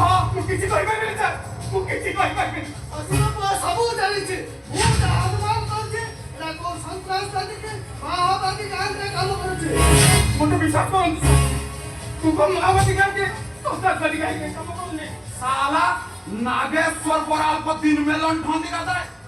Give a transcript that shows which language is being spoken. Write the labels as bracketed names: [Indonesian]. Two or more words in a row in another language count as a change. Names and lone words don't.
[Odia] ମୁଁ କିଛି କହିପାରିବିନି ସାର୍, ମୁଁ କିଛି କହିପାରିବିନି। ସବୁ ଜାଣିଛି, ମୁଁ ଯାହା ଅନୁମାନ କରୁଛି ଏଟା କୋଉ ସନ୍ତ୍ରାସବାଦୀ କି ମାଓବାଦୀ ଗାଁରେ କାମ କରୁଛି। ମୋତେ ବିଶ୍ୱାସ କରନ୍ତୁ ସାର୍, ତୁ କଣ ମାଓବାଦୀ ଗାଁରେ ସନ୍ତ୍ରାସବାଦୀ ଗାଁରେ କାମ କରୁନି? [Hindi] साला नागेश्वर बराल को दिन में लंठन दिखाता है।